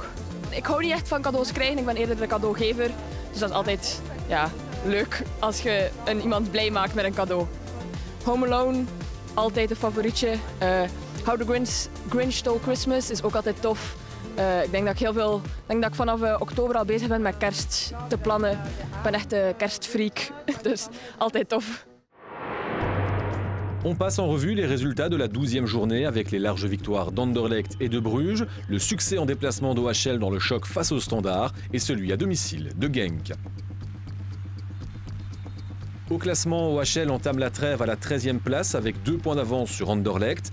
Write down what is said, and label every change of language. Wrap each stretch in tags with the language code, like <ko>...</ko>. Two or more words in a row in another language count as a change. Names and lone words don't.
<nl>Ik hou niet echt van cadeaus krijgen, ik ben eerder de cadeaugever. Dus dat is altijd ja, leuk als je iemand blij maakt met een cadeau. Home Alone, altijd een favorietje. How the Grinch Stole Christmas is ook altijd tof. Ik denk dat ik vanaf oktober al bezig ben met kerst te plannen. Ik ben echt een kerstfreak, dus altijd tof.</nl> <fr>On passe en revue les résultats de la 12e journée avec les larges victoires d'Anderlecht et de Bruges, le succès en déplacement d'OHL dans le choc face au Standard et celui à domicile de Genk. Au classement, OHL entame la trêve à la 13e place avec 2 points d'avance sur Anderlecht.</fr>